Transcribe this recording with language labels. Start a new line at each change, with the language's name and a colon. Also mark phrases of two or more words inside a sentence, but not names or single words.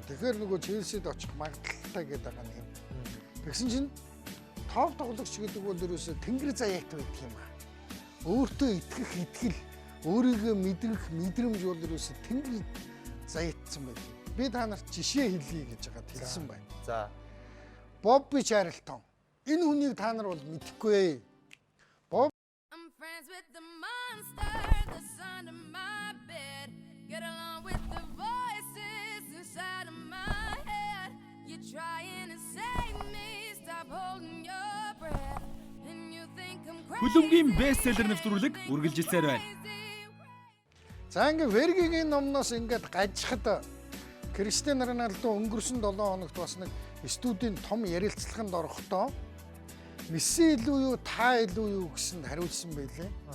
Mongolian: Тэгэхээр нөгөө Челсид очих магадaltaй гэдэг байгаа юм. Тэгсэн чинь топ тоглогч гэдэг бол ерөөсө тэнгэр заяат байдаг юм аа. Өөртөө итгэх итгэл, өөрийгөө мэдрэх мэдрэмж бол ерөөсө тэнгэр заяатсан байдаг. Би та нарт жишээ хэлье гэж байгаа хэлсэн байна. За. Бобби Чарлтон. Энэ хүнийг та нар бол мэдэхгүй.
English: I'm friends with the monster that's under my bed. Get along with the voices inside of my head. You're trying to save me, stop holding your breath. And you think I'm crazy.
Mongolian: Хүлэмгийн бестселлер нэвтрүүлэг үргэлжилсээр байна. За ингээ Вергигийн номноос ингээд гажихад Криштиано Роналдо өнгөрсөн 7 хоногт бас нэг студийн том ярилцлаганд орохдоо Месси илүү юу, та илүү юу гэсэнд хариулсан байлээ.